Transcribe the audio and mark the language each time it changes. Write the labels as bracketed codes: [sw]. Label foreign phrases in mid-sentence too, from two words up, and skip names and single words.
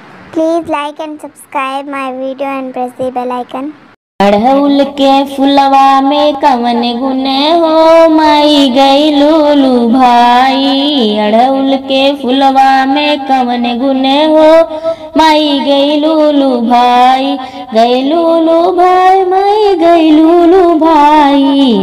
[en] Please like and subscribe my video and press the bell icon. [bho] अड़हुल के फुलवा में कवन गुण हो माई गइलू लू भाई। अड़हुल के फुलवा में कवन गुण हो माई गइलू लू भाई। गइलू लू भाई माई गइलू लू भाई।